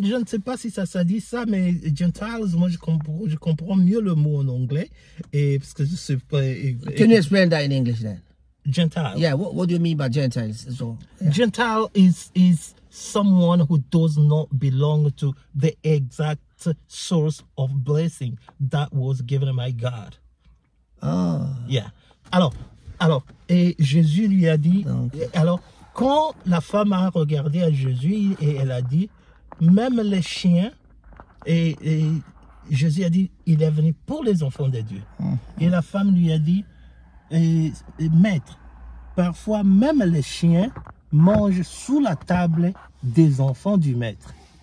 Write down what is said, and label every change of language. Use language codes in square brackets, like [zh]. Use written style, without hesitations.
[fr] je ne sais pas si ça dit ça, mais Gentiles, moi je comprends mieux le mot en anglais. Et parce que je sais pas. [en] Can you explain that in English then? Gentile. Yeah, what do you mean by Gentiles? So, yeah. Gentile is someone who does not belong to the exact source of blessing that was given by God. Oh. Yeah. [fr] Alors, et Jésus lui a dit, alors, quand la femme a regardé à Jésus et elle a dit, même les chiens, et Jésus a dit, il est venu pour les enfants de Dieu. Et la femme lui a dit, maître, parfois même les chiens mangent sous la table des enfants du maître.